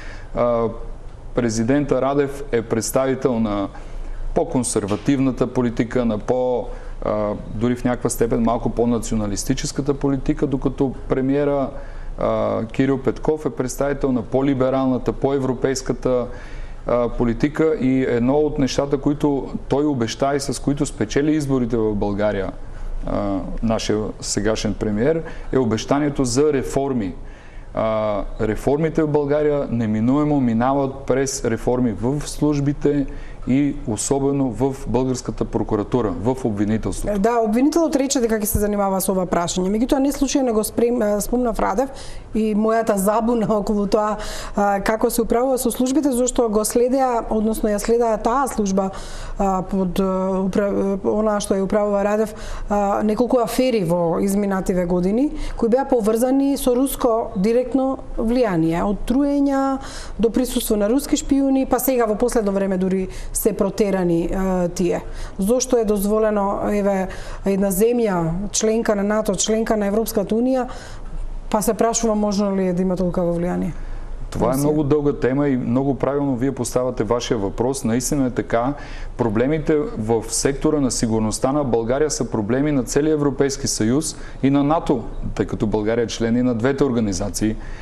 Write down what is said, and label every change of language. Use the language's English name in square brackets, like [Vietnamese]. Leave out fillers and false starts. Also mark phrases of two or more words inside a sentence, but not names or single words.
[Bulgarian] Президента Радев е представител на по-консервативната политика, на дори в някаква степен малко по-националистическата политика, докато премиера Кирил Петков е представител на по-либералната, по-европейската политика и едно от нещата, които той обеща и с които спечели изборите в България, нашия сегашен премиер, е обещанието за реформи. Реформите в България неминуемо минават през реформи в службите и особено в българската прокуратура, в обвинителството. [Macedonian] Да, обвинителот рече дека ќе се занимава со ова прашање. Меѓутоа не случајно го спомнав Радев и мојата забуна околу тоа како се управува со службите, зашто го следеа, односно ја следеа таа служба под она што ја управува Радев неколку афери во изминативе години кои беа поврзани со руско директно влијание, од труења до присуство на руски шпиони, па сега во последно време дури се протерани тие. Зошто е дозволено една земја, членка на НАТО, членка на Европската унија, па се прашува можно ли е да има толкова влијание? [Bulgarian] Това е много дълга тема и много правилно вие поставяте вашия въпрос. Наистина е така. Проблемите в сектора на сигурността на България са проблеми на целия Европейски съюз и на НАТО, тъй като България е член и на двете организации.